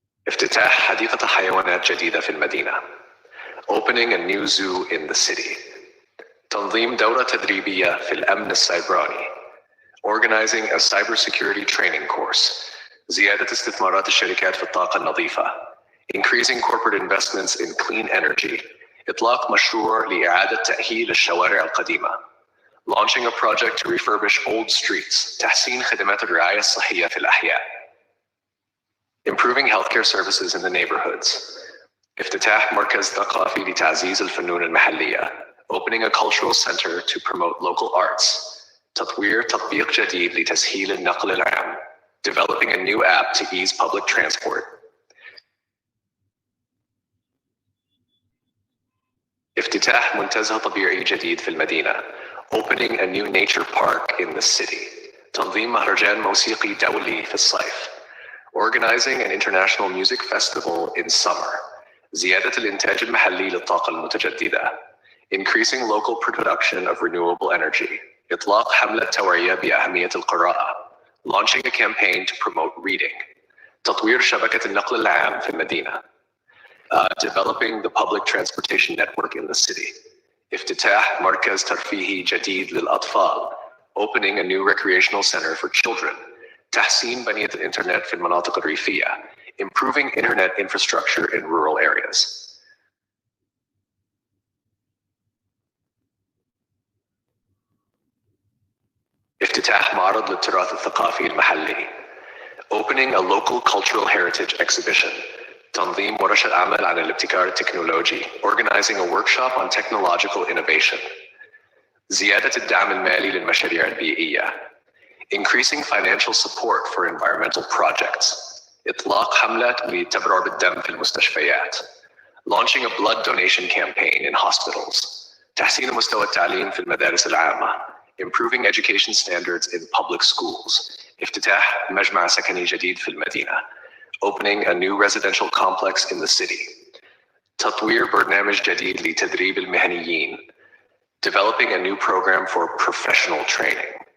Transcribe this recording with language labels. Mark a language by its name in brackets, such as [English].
[Arabic] افتتاح حديقة حيوانات جديدة في المدينة. [English] Opening a new zoo in the city. [Arabic] تنظيم دورة تدريبية في الأمن السيبراني. [English] Organizing a cybersecurity training course. [Arabic] زيادة استثمارات الشركات في الطاقة النظيفة. [English] Increasing corporate investments in clean energy. [Arabic] إطلاق مشروع لإعادة تأهيل الشوارع القديمة. [English] Launching a project to refurbish old streets. [Arabic] تحسين خدمات الرعاية الصحية في الأحياء. [English] Improving healthcare services in the neighborhoods. [Arabic] افتتاح مركز ثقافي لتعزيز الفنون المحلية. [English] Opening a cultural center to promote local arts. [Arabic] تطوير تطبيق جديد لتسهيل النقل العام. [English] Developing a new app to ease public transport. [Arabic] افتتاح منتزه طبيعي جديد في المدينة. [English] Opening a new nature park in the city. [Arabic] تنظيم مهرجان موسيقي دولي في الصيف. [English] Organizing an international music festival in summer. [Arabic] زيادة الإنتاج المحلي للطاقة المتجددة. [English] Increasing local production of renewable energy. [Arabic] إطلاق حملة توعية بأهمية القراءة. [English] Launching a campaign to promote reading. [Arabic] تطوير شبكة النقل العام في المدينة. [English] Developing the public transportation network in the city. [Arabic] افتتاح مركز ترفيهي جديد للأطفال. [English] Opening a new recreational center for children. [Arabic] تحسين بنية الإنترنت في المناطق الريفية. [English] Improving internet infrastructure in rural areas. [Arabic] افتتاح معرض للتراث الثقافي المحلي. [English] Opening a local cultural heritage exhibition. [Arabic] تنظيم ورشة عمل عن الابتكار التكنولوجي. [English] Organizing a workshop on technological innovation. [Arabic] زيادة الدعم المالي للمشاريع البيئية. [English] Increasing financial support for environmental projects. [Arabic] إطلاق حملة للتبرع بالدم في المستشفيات. [English] Launching a blood donation campaign in hospitals. [Arabic] تحسين مستوى التعليم في المدارس العامة. [English] Improving education standards in public schools. [Arabic] افتتاح مجمع سكني جديد في المدينة. [English] Opening a new residential complex in the city. [Arabic] تطوير برنامج جديد لتدريب المهنيين. [English] Developing a new program for professional training.